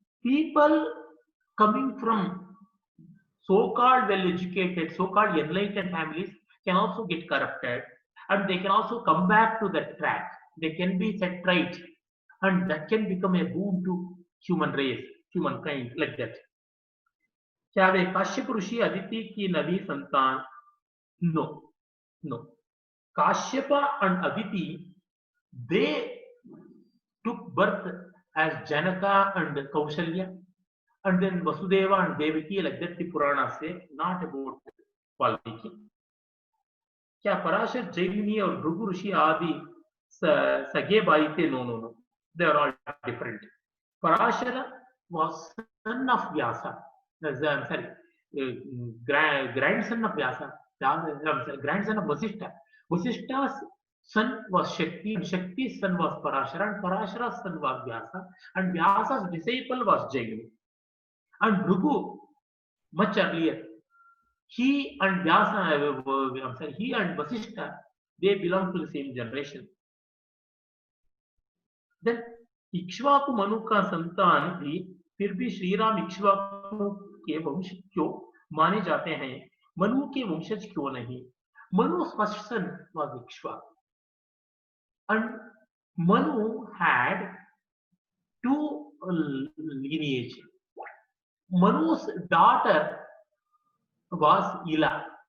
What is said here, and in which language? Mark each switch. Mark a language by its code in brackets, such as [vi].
[en] people coming from so-called well-educated, so-called enlightened families can also get corrupted, and they can also come back to that track. They can be set right, and that can become a boon to human race, humankind, like that. [hi] क्या वे काश्यप ऋषि अदिति की नवी संतान? [en] No, no. Kashyapa and Aditi, they took birth as Janaka and Kaushalya, and then Vasudeva and Devaki, like that the Purana say, not about Valmiki. [hi] क्या पराशर जैमिनी और भृगु ऋषि आदि सगे भाई थे? [en] No, no, no. They are all different. Parashara was son of Vyasa. I'm sorry, grandson of Vyasa. Grandson of Vasishtha. Vasishtha's son was Shakti, and Shakti's son was Parashara, and Parashara's son was Vyasa, and Vyasa's disciple was Jaimini. And Bhrigu, much earlier, he and Vyasa, I'm sorry, he and Vasishtha, they belong to the same generation. [hi] Then Ikshvaku Manu का संतान भी फिर भी श्री राम इक्ष्वाकु के वंश क्यों माने जाते हैं? मनु के वंशज क्यों नहीं? [en] Manu's first son was Ikshvaku, and Manu had two lineage. Manu's daughter was Ila.